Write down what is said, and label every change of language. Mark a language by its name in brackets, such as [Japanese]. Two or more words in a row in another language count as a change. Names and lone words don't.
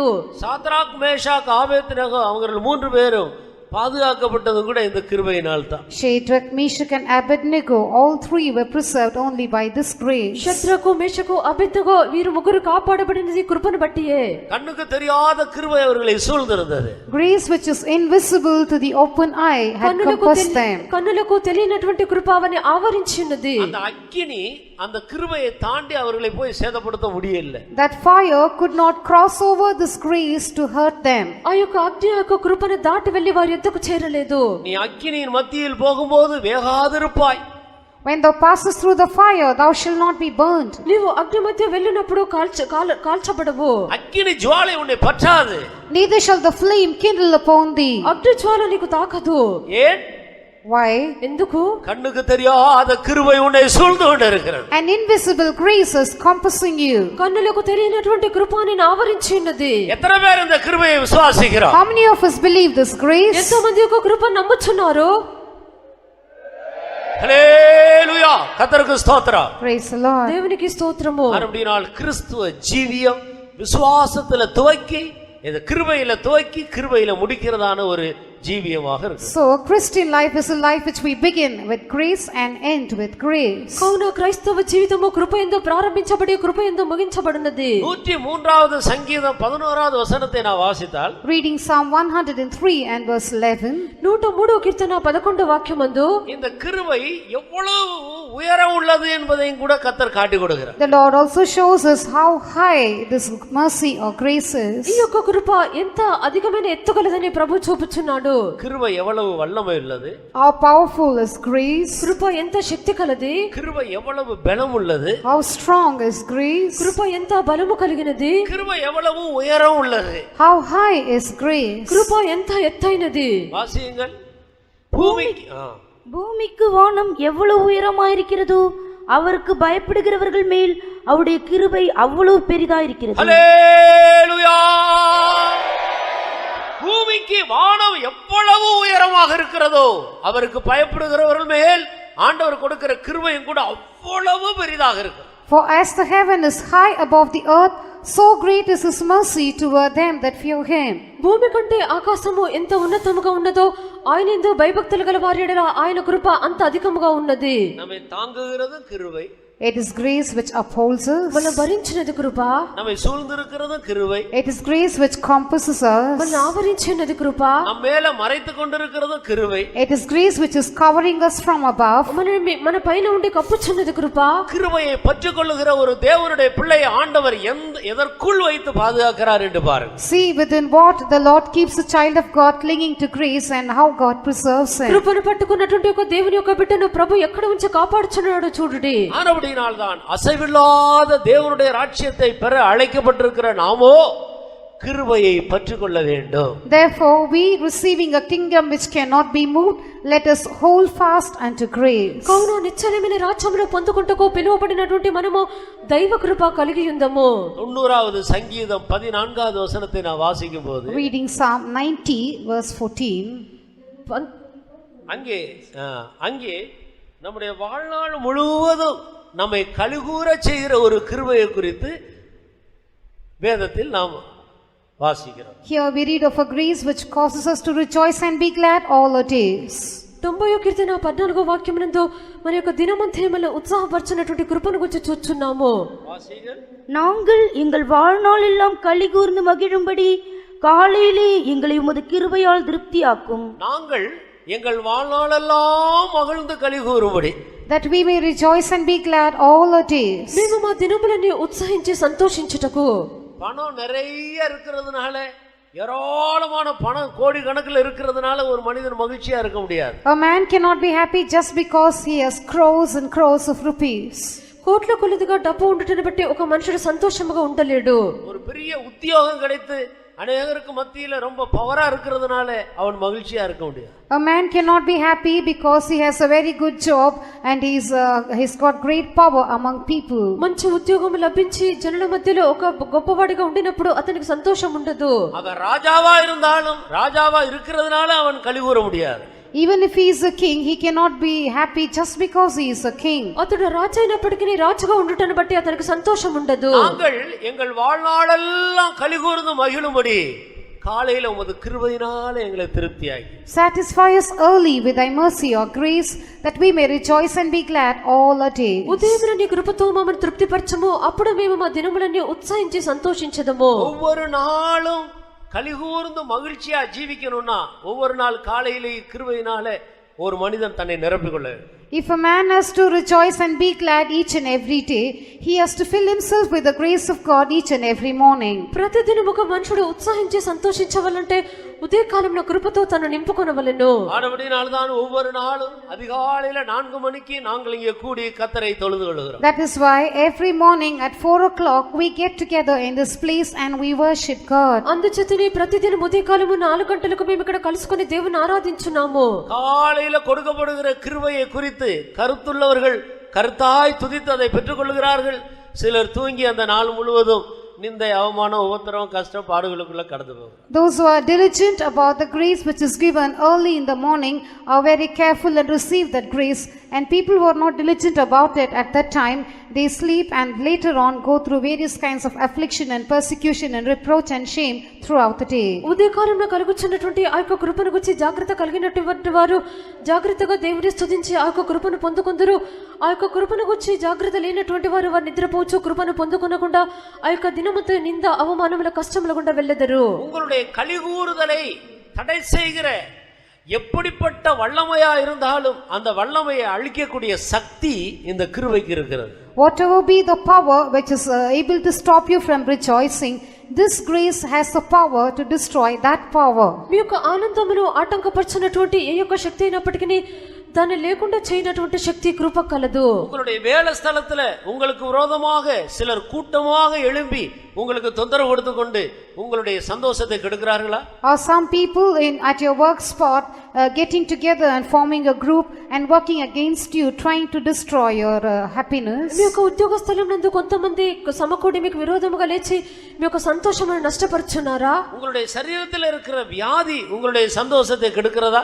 [Tamil] சாத்ராக், மேஷாக், ஆபேத்நேகோ அவர்கள் 3 பேரும் பாதுகாக்கப்பட்டது கூட இந்த கிருபையினால் தான். [English] Shadrach, Meshach and Abednego, all 3 were preserved only by this grace. [Telugu] శద్రకు, మేషకు, అబేద్నెగో వీరు ముగ్గురు కాపాడబడినది కృపను బట్టియే. [Tamil] கண்ணுக்கு தெரியாத கிருபை அவர்களை சூழ்ந்திருந்தது. [English] Grace which is invisible to the open eye had compassed them. [Telugu] కన్నులకు తెలియనటువంటి కృప అవని ఆవరించినది. [Tamil] அந்த అగ్ని அந்த கிருபையை தாண்டி அவர்களை போய் சேதப்படுத்த முடியல. [English] That fire could not cross over this grace to hurt them. [Telugu] ఆ యొక్క అగ్ని యొక్క కృపను దాటి వెళ్లి వారి యొద్దకు చేరలేదు. [Tamil] நீ அக்கினியின் மத்தியில் போகும்போது வேகாதிருப்பாய். [English] When thou passest through the fire, thou shalt not be burnt. [Telugu] నీవు అగ్ని మధ్య వెళ్ళినప్పుడు కాల్చబడవు. [Tamil] அக்கினி ஜுவாலை உன்னை பற்றாது. [English] Neither shall the flame kindle upon thee. [Telugu] అగ్ని జ్వాల నీకు తాకదు. [Tamil] ஏன்? [English] Why? [Telugu] ఎందుకు? [Tamil] கண்ணுக்கு தெரியாத கிருபை உன்னை சூழ்ந்து கொண்டிருக்கிறது. [English] An invisible grace is compassing you. [Telugu] కన్నులకు తెలియనటువంటి కృప నిన్ను ఆవరించి ఉన్నది. [Tamil] எத்தனை பேர் இந்த கிருபையை விசுவாசிக்கிறோம்? [English] How many of us believe this grace? [Telugu] ఎంతో మంది యొక్క కృప నమ్ముచున్నారు? [Tamil] ஹல்லேலூயா, கர்த்தருக்கு ஸ்தோத்திரம். [English] Praise the Lord. [Telugu] దేవునికి స్తోత్రము. [Tamil] மறுபடியும் கிறிஸ்துவ ஜீவியம் விசுவாசத்துல துவக்கி இந்த கிருபையில துவக்கி கிருபையில முடிக்கிறதான ஒரு ஜீவியமாக இருக்கு. [English] So Christian life is a life which we begin with grace and end with grace. [Telugu] కావున క్రైస్తవ జీవితము కృపయందు ప్రారంభించబడి కృపయందు ముగించబడినది. [Tamil] 103வது சங்கீதம் 11வது வசனத்தை நான் வாசித்தால், [English] Reading Psalm 103 and verse 11, [Telugu] 103 కీర్తన 11 వాక్యమందు [Tamil] இந்த கிருபை எவ்வளவு உயரம் உள்ளது என்பதையும் கூட கர்த்தர் காட்டி கொடுக்கிறார். [English] the Lord also shows us how high this mercy or grace is. [Telugu] ఈ యొక్క కృప ఎంత అధికమైన ఎత్తుగలదని ప్రభు చూపుచున్నాడు. ఉన్నాడు. [Tamil] கிருபை எவ்வளவு வல்லமை உள்ளது, [English] How powerful is grace? [Telugu] కృప ఎంత శక్తి కలది, [Tamil] கிருபை எவ்வளவு பலம் உள்ளது, [English] How strong is grace? [Telugu] కృప ఎంత బలము కలిగినది, [Tamil] கிருபை எவ்வளவு உயரம் உள்ளது. [English] How high is grace? [Telugu] కృప ఎంత ఎత్తైనది. [Tamil] வாசியுங்கள். பூமிக்கு பூமிக்கு வானம் எவ்வளவு உயரமாயிருக்கிறதோ அவருக்கு பயப்படுகிறவர்கள் மேல் அவருடைய கிருபை அவ்வளவு பெரிதாயிருக்கிறது. ஹல்லேலூயா. பூமிக்கு வானம் எவ்வளவு உயரமாக இருக்கிறதோ அவருக்கு பயப்படுகிறவர்கள் மேல் ஆண்டவர் கொடுக்கிற கிருபையும் கூட அவ்வளவு பெரிதாக இருக்கு. [English] For as the heaven is high above the earth, so great is his mercy toward them that fear him. [Telugu] భూమి కంటే ఆకాశము ఎంత ఉన్నతముగా ఉన్నదో ఆయన ఎందు భయభక్తులు గల వారి యెడల ఆయన కృప అంత అధికముగా ఉన్నది. [Tamil] நம்மை தாங்குகிறது கிருபை, [English] It is grace which upholds us. [Telugu] మన భరించినది కృప, [Tamil] நம்மை சூழ்ந்திருக்கிறது கிருபை, [English] It is grace which compasses [Telugu] మన [English] us. [Telugu] ఆవరించినది కృప, [Tamil] நம்ம மேல மறைத்து கொண்டிருக்கிறது கிருபை. [English] It is grace which is covering us from above. [Telugu] మన పైన ఉండి కప్పుచున్నది కృప. [Tamil] கிருபையை பற்றிக்கொள்ளுகிற ஒரு தேவனுடைய பிள்ளையை ஆண்டவர் எதற்குள் வைத்து பாதுகாக்கிறார் என்று பாருங்க. [English] See within what the Lord keeps the child of God clinging to grace and how God preserves him. [Telugu] కృపను పట్టుకున్నటువంటి ఒక దేవుని యొక్క బిడ్డను ప్రభు ఎక్కడ ఉంచి కాపాడుచున్నాడో చూడుడి. [Tamil] ஆனபடியினால்தான் அசைவில்லாத தேவனுடைய ராஜ்யத்தை பெற அழைக்கப்பட்டிருக்கிற நாமோ கிருபையை பற்றிக்கொள்ள வேண்டும். [English] Therefore, we receiving a kingdom which cannot be moved, let us hold fast unto grace. [Telugu] కావున నిశ్చలమైన రాజ్యమును పొందుకుంటకు పిలువబడినటువంటి మనము దైవ కృప కలిగి ఉందము. [Tamil] 90வது சங்கீதம் 14வது வசனத்தை நான் வாசிக்கும் போது [English] Reading Psalm 90 verse 14. [Tamil] அங்கே நம்முடைய வாழ்நாள் முழுவதும் நம்மை கழுகூற செய்கிற ஒரு கிருபையை குறித்து வேதத்தில் நாம் வாசிக்கிறோம். [English] Here we read of a grace which causes us to rejoice and be glad all our days. [Telugu] 90వ కీర్తన 14వ వాక్యమునందు మన యొక్క దినమంతయములో ఉత్సాహపరచునటువంటి కృపను గురించి చూస్తున్నాము. [Tamil] நாங்கள் எங்கள் வாழ்நாள் எல்லாம் களி கூர்ந்து மகிழும்படி காலையிலே எங்களை உமது கிருபையால் திருப்தியாக்கும். நாங்கள் எங்கள் வாழ்நாளெல்லாம் மகிழ்ந்து களி கூறும்படி, [English] that we may rejoice and be glad all our days. [Telugu] మేము మా దినములని ఉత్సహించి సంతోషించుటకు. [Tamil] பணம் நிறைய இருக்கிறதுனால, ஏராளமான பணம் கோடி கணக்கில் இருக்கிறதுனால ஒரு மனிதன் மகிழ்ச்சியா இருக்க முடியாது. [English] A man cannot be happy just because he has crores and crores of rupees. [Telugu] కోట్ల కొలదిగా డబ్బు ఉండటను బట్టి ఒక మనుషుడు సంతోషముగా ఉండలేడు. [Tamil] ஒரு பெரிய உத்தியோகம் கிடைத்து அநேகருக்கு மத்தியில ரொம்ப பவரா இருக்கிறதுனால அவன் மகிழ்ச்சியா இருக்க முடியாது. [English] A man cannot be happy because he has a very good job and he's got great power among people. [Telugu] మంచి ఉద్యోగం లభించి జనుల మధ్యలో ఒక గొప్పవాడిగా ఉండినప్పుడు అతనికి సంతోషం ఉండదు. [Tamil] அவன் ராஜாவா இருந்தாலும் ராஜாவா இருக்கிறதுனால அவன் களி கூற முடியாது. [English] Even if he is a king, he cannot be happy just because he is a king. [Telugu] అతడు రాజు అయినప్పటికీ రాజుగా ఉండటను బట్టి అతనికి సంతోషం ఉండదు. [Tamil] நாங்கள் எங்கள் வாழ்நாளெல்லாம் களி கூர்ந்து மகிழும்படி காலையில உமது கிருபையினால எங்களை திருப்தியாக்கி. [English] Satisfy us early with thy mercy or grace, that we may rejoice and be glad all our days. [Telugu] ఉదయమున నీ కృపతో మమ్మల్ని తృప్తిపరచము, అప్పుడు మేము మా దినములన్నీ ఉత్సాహించి సంతోషించదము. [Tamil] ஒவ்வொரு நாளும் கலிகூர்ந்து மகிழ்ச்சியா ஜீவிக்கணும்னா ஒவ்வொரு நாள் காலையிலே கிருபையினால ஒரு மனிதன் தன்னை நிரப்பிக்கொள்ள. [English] If a man has to rejoice and be glad each and every day, he has to fill himself with the grace of God each and every morning. [Telugu] ప్రతిదినం ఒక మనుషుడు ఉత్సాహించి సంతోషించవాలంటే ఉదయకాలంలో కృపతో తను నింపుకొనవలెను. [Tamil] ஆனபடியால்தான் ஒவ்வொரு நாளும் அதிகாலையில 4 மணிக்கு நாங்கள் இங்கே கூடி கர்த்தரை தொழுது கொள்கிறோம். [English] That is why every morning at 4 o'clock we get together in this place and we worship God. [Telugu] అందుచేతనే ప్రతిదినం ఉదయకాలము 4 గంటలకు మేము ఇక్కడ కలుసుకొని దేవుని ఆరాధించున్నాము. [Tamil] காலையில கொடுக்கப்படுகிற கிருபையை குறித்து கருத்துள்ளவர்கள் கருத்தாய் துதித்து அதை பெற்றுக்கொள்கிறார்கள். சிலர் தூங்கி அந்த நாள் முழுவதும் நிந்தை, அவமானம், உபத்திரம், கஷ்டம், பாடுகளுக்குள்ள கடந்து போகும். [English] Those who are diligent about the grace which is given early in the morning are very careful and receive that grace, and people who are not diligent about it at that time, they sleep and later on go through various kinds of affliction and persecution and reproach and shame throughout the day. [Telugu] ఉదయకాలంలో కలుగుచున్నటువంటి ఆ యొక్క కృపను గురించి జాగ్రత్త కలిగినటువంటి వారు జాగ్రత్తగా దేవుని స్తుతించి ఆ యొక్క కృపను పొందుకొందురు. ఆ యొక్క కృపను గురించి జాగ్రత్త లేనటువంటి వారు వారు నిద్రపోవచ్చు, కృపను పొందుకొనకుండా ఆ యొక్క దినమంతా నింద, అవమానముల, కష్టముల గుండా వెళ్ళెదరు. [Tamil] உங்களுடைய கலிகூறுதலை தடை செய்கிற எப்படிப்பட்ட வல்லமையா இருந்தாலும் அந்த வல்லமையை அழிக்கக்கூடிய சக்தி இந்த கிருபைக்கு இருக்கிறது. [English] Whatever be the power which is able to stop you from rejoicing, this grace has the power to destroy that power. [Telugu] మీ యొక్క ఆనందమును ఆటంకపరచినటువంటి ఏ యొక్క శక్తి అయినప్పటికీ దాన్ని లేకుండా చేయనటువంటి శక్తి కృప కలదు. [Tamil] உங்களுடைய வேலை ஸ்தலத்துல உங்களுக்கு விரோதமாக சிலர் கூட்டமாக எழும்பி உங்களுக்கு தொந்தரவு கொடுத்து கொண்டு உங்களுடைய சந்தோஷத்தை கெடுக்கிறார்களா? [English] Or some people at your work spot getting together and forming a group and working against you, trying to destroy your happiness. [Telugu] మీ యొక్క ఉద్యోగ స్థలం నందు కొంతమంది సమకూడి మీకు విరోధముగా లేచి మీ యొక్క సంతోషమును నష్టపరుచున్నారా? [Tamil] உங்களுடைய சரீரத்தில் இருக்கிற வியாதி உங்களுடைய சந்தோஷத்தை கெடுக்கிறதா?